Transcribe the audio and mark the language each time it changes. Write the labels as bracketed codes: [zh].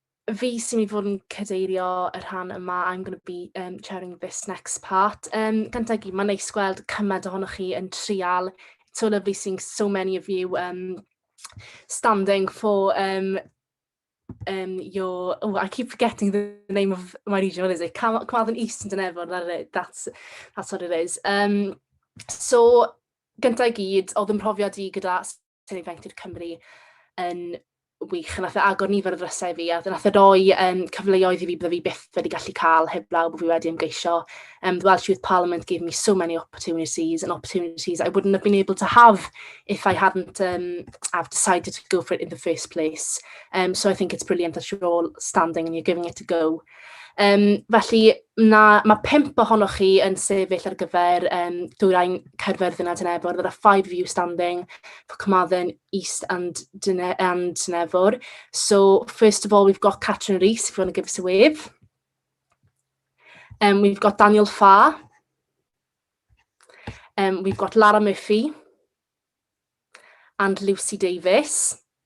[cy] Fi sy'n mynd i fod yn cadeirio y rhan yma. [en] I'm going to be chairing this next part. [cy] Gyntaf gyd, mae'n neis gweld cymaint ohonoch chi yn trial. [en] It's so lovely seeing so many of you standing for your, I keep forgetting the name of my region, what is it? Carmarthen East and Senedd, that's what it is. [cy] So, gyntaf I gyd, oedd yn profiad I gyda Senedd Ieuenctid Cymru yn wych, nath agor nifer o ddrysau fi, a nath roi cyfleoedd I fi bydde fi byth wedi gallu cael heblaw bod fi wedi ymgeisio. [en] The Welsh Youth Parliament gave me so many opportunities, and opportunities I wouldn't have been able to have if I hadn't have decided to go for it in the first place. So I think it's brilliant that you're all standing and you're giving it a go. [cy] Felly, mae 5 ohonoch chi yn sefyll ar gyfer Dwyrain Caerfyrddin a Dynefor. [en] There are 5 of you standing for Carmarthen East and Dynefor. So, first of all, we've got Catrin Rees, if you want to give us a wave. We've got Daniel Farr. We've got Lara Murphy and Lucy Davis.